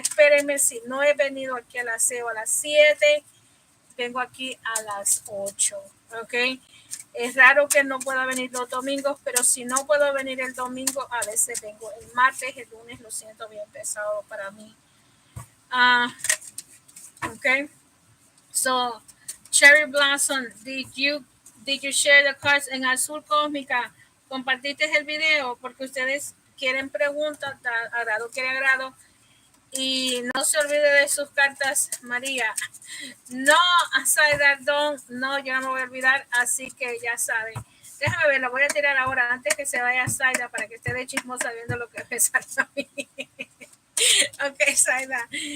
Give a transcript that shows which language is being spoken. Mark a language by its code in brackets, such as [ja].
[es] Espérenme, si no he venido aquí a las 6 o a las 7, vengo aquí a las 8. ¿Ok? Es raro que no pueda venir los domingos, pero si no puedo venir el domingo, a veces vengo el martes, el lunes, lo siento bien pesado para mí. [en] Okay. So, Cherry Blossom, did you share the cards en Azul Cósmica? [es] ¿Compartiste el video? Porque ustedes quieren preguntas, agrado quiere agrado. Y no se olvide de sus cartas, María. No, Saidardón, no, yo no me voy a olvidar, así que ya saben. Déjame ver, lo voy a tirar ahora antes que se vaya Saida para que esté de chismosa viendo lo que me sale a mí. Ok, Saida.